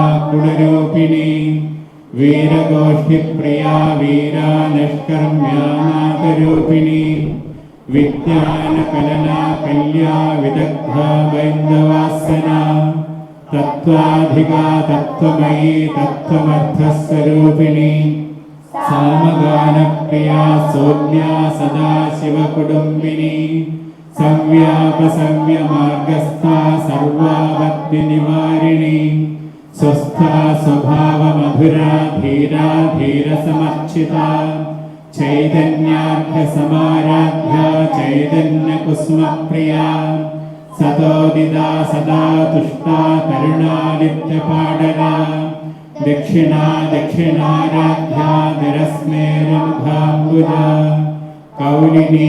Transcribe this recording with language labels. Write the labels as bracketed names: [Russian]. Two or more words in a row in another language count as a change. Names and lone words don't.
[Sanskrit] കുടരൂപിണി വീരഗോഷ്ഠിപ്രിയാ വീരാ നിഷ്കർമ്മ്യാനാഥരൂപിണി വിജ്ഞാനകലനാ കല്യാ വിദഗ്ധാ ബൈന്ദവാസന തത്വാധികാ തത്വമയീ തത്വമർത്ഥസ്വരൂപിണി സാമഗാനപ്രിയാ സോമ്യാ സദാശിവകുടുംബിനി സംവ്യാപസംവ്യമാർഗസ്ഥാ സർവാപദ്വിനിവാരിണി സ്വസ്ഥാ സ്വഭാവമധുരാ ധീരാ ധീരസമർച്ചിതാ चैतन्यार्घसमाराध्या चैतन्यकुसुमप्रिया सतोदिता सदा तुष्टा करुणादित्यपाडरा दक्षिणा दक्षिणाराध्या निरस्मेरमुखाम्बुजा कौलिनी